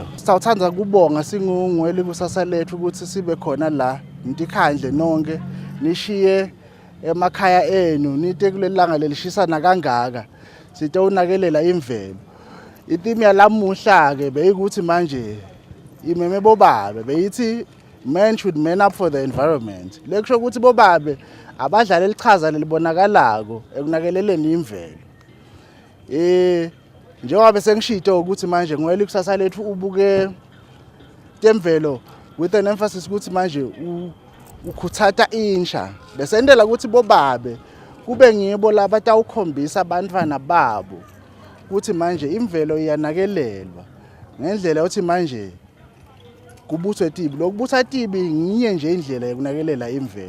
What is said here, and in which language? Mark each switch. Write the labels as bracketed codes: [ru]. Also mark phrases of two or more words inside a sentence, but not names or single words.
[ss] Sawuthanda kubonga singuNguwe Likusasa Letfu ukuthi sibe khona la ntikhandle nonke nishiye emakhaya enu nite kulelanga lelishisana kangaka site unakelela imvelo. Ithimi yalamuhla ke beyikuthi manje imeme bobabe beyithi [en] men should man up for the environment. [ss] Lekusho ukuthi bobabe abadlala elichaza lelibonakalako ekunakeleleni imvelo. Njengoba sengishito ukuthi manje Nguwe Likusasa Letfu ubuke temvelo [en] with an emphasis [ss] ukuthi manje ukhuthata insha besendela ukuthi bobabe kube ngibo labatawukhombisa abantwana babo ukuthi manje imvelo iyanakelelwa ngendlela yokuthi manje kubuthwe tibi lokubutha tibi ngiye nje indlela yokunakelela imvelo.